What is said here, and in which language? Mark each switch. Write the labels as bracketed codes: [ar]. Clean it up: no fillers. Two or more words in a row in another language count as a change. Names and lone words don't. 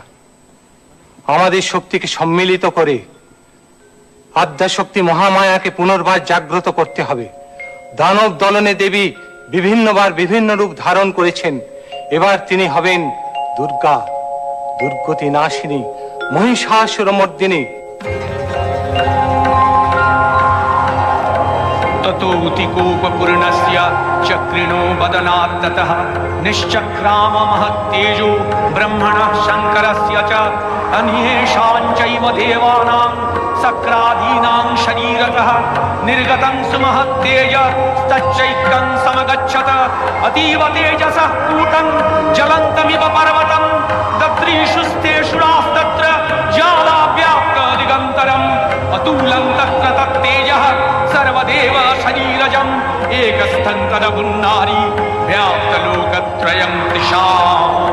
[bn] আমাদের শক্তিকে সম্মিলিত করে আদ্যাশক্তি মহামায়াকে পুনর্বার জাগ্রত করতে হবে। দানব দলনে দেবী বিভিন্নবার বিভিন্ন রূপ ধারণ করেছেন। এবার তিনি হবেন দুর্গা, দুর্গতি নাশিনী, মহিষাসুরমর্দিনী। [sa] ततोऽतिकोपपूर्णस्य चक्रिणो बदनात् ततः निश्चक्राम महत्तेजो ब्रह्मणः शङ्करस्य च अन्येषां चैव देवानां सक्रादीनां शरीरतः निर्गतं सुमहत्तेज तच्चैक्रं समगच्छत अतीव तेजसः कूटं ज्वलन्तमिव पर्वतं दद्रीषुस्तेषुरास्तत्र ज्वालाव्याप्त दिगन्तरम् अतुलं तत्र तत्तेजः सर्वदेव शरीरजम् एकस्थं तदपुन्नारी व्याप्तलोकत्रयं दिशाम्।